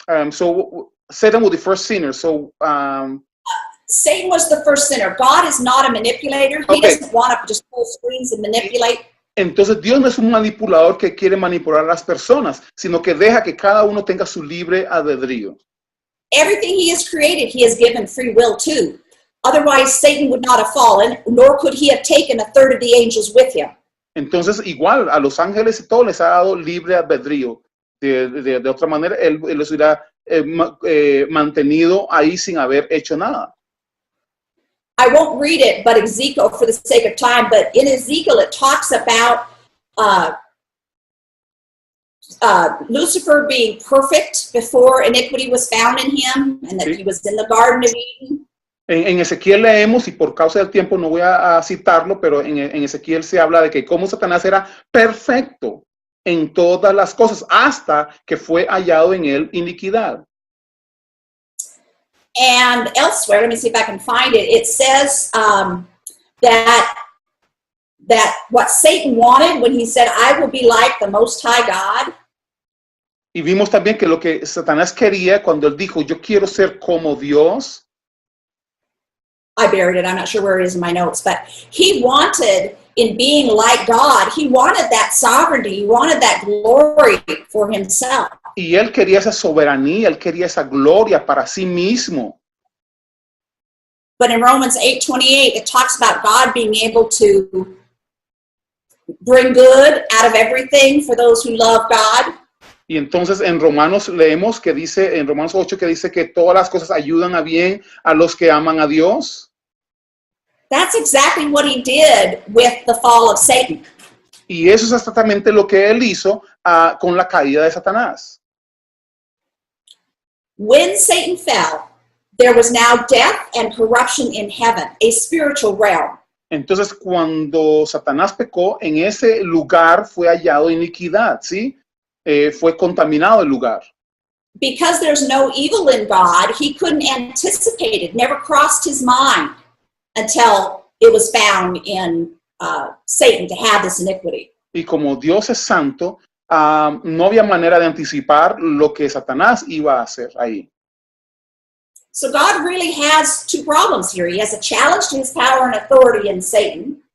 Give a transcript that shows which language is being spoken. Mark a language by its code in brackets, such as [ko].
[en] So Satan was the first sinner. So Satan was the first sinner. God is not a manipulator. He doesn't want to just pull strings and manipulate. [es] Entonces Dios no es un manipulador que quiere manipular a las personas, sino que deja que cada uno tenga su libre albedrío. [en] Everything he has created, he has given free will to. Otherwise, Satan would not have fallen, nor could he have taken a third of the angels with him. [es] Entonces, igual a los ángeles y todo les ha dado libre albedrío. De otra manera, él los hubiera mantenido ahí sin haber hecho nada. [en] I won't read it, but Ezekiel, for the sake of time, but in Ezekiel it talks about Lucifer being perfect before iniquity was found in him, and that he was in the Garden of Eden. [es] En Ezequiel leemos, y por causa del tiempo no voy a citarlo, pero en Ezequiel se habla de que cómo Satanás era perfecto en todas las cosas, hasta que fue hallado en él iniquidad. [en] And elsewhere, let me see if I can find it, it says that what Satan wanted when he said, I will be like the Most High God. [es] Y vimos también que lo que Satanás quería cuando él dijo, yo quiero ser como Dios. [en] I buried it, I'm not sure where it is in my notes, but he wanted, in being like God, he wanted that sovereignty, he wanted that glory for himself. [es] Y él quería esa soberanía, él quería esa gloria para sí mismo. [en] But in Romans 8:28, it talks about God being able to bring good out of everything for those who love God. [es] Y entonces en Romanos leemos que dice, en Romanos 8, que dice que todas las cosas ayudan a bien a los que aman a Dios. [en] That's exactly what he did with the fall of Satan. [es] Y eso es exactamente lo que él hizo con la caída de Satanás. [en] When Satan fell, there was now death and corruption in heaven, a spiritual realm. [es] Entonces cuando Satanás pecó, en ese lugar fue hallado iniquidad, ¿sí? Fue contaminado el lugar. [en] Because there's no evil in God, he couldn't anticipate it, never crossed his mind until it was found in Satan to have this iniquity. [es] Y como Dios es santo, no había manera de anticipar lo que Satanás iba a hacer ahí. [en] So God really has two problems here. He has a challenge to his power and authority in Satan.